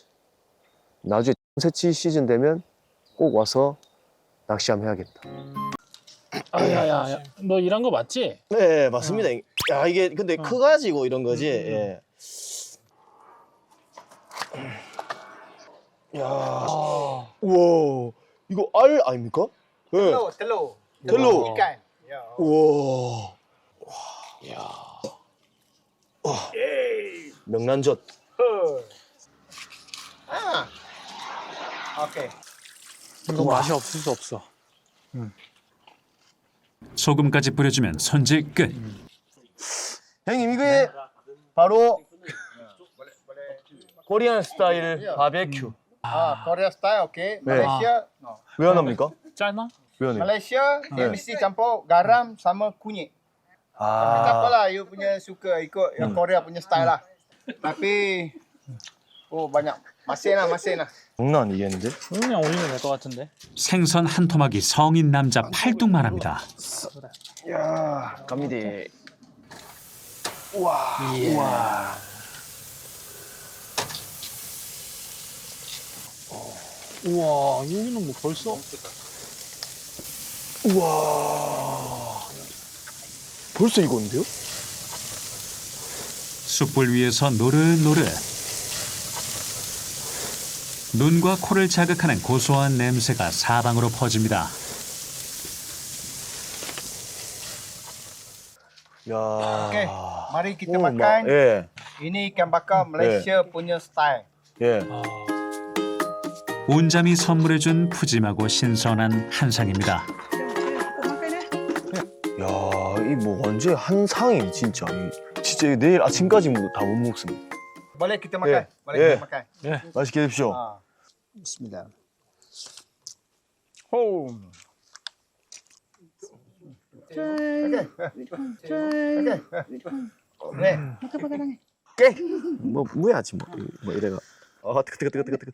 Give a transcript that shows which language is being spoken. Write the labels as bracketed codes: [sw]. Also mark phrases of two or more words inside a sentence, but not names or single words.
[ko] 나중에 새치 시즌 되면 꼭 와서 낚시 한번 해야겠다. 아야야, 너 일한 거 맞지? 네, 맞습니다. 야, 이게 근데 커가지고 이런 거지. 예. 야, 우와, 이거 알 아닙니까? 예. [ms] Telur, telur. telur. Ikan. Ya. [ko] 우와. 와. 명란젓. [ms] Ah. Okey. [ko] 이거 맛이 없을 수 없어. 소금까지 뿌려주면 손질 끝. 형님, 이게 바로 [en] Korean style [ko] 바베큐. [en] Ah, Korea style okey. [ko] 네. [en] Malaysia no. [ko] 왜 안 합니까? 짧나? 왜 안 해요? [ms] Malaysia dia mesti campur garam sama kunyit. Tak [ko] 아, [ms] apalah you punya suka ikut yang Korea punya style lah. Tapi banyak masin lah. [ko] 장난 아니겠는데? 그냥 올리면 될 것 같은데. 생선 한 토막이 성인 남자 팔뚝만 합니다. 야, 갑니다. 우와, 우와. 우와, 여기는 뭐 벌써? 우와. 벌써 익었는데요? 숯불 위에서 노릇노릇. 눈과 코를 자극하는 고소한 냄새가 사방으로 퍼집니다. 야. [ms] Okey, mari kita [ko] 오, [ms] makan. [ko] 예, [ms] Ini ikan bakar Malaysia punya style. [ko] 예. 운잠이 선물해준 푸짐하고 신선한 한상입니다. 야, 이 뭐 완전 한 상이네 진짜. 진짜 내일 아침까지 다 못 먹습니다. [ms] Boleh kita makan? [en] Yeah. [ms] Boleh [en] Yeah. [ms] kita makan? [ko] 맛있게 드십시오. [ar] Bismillah. Oh. [en] Okay. Okay. [ko] 뭐 뭐야지 뭐 이래가. 아, 뜨거.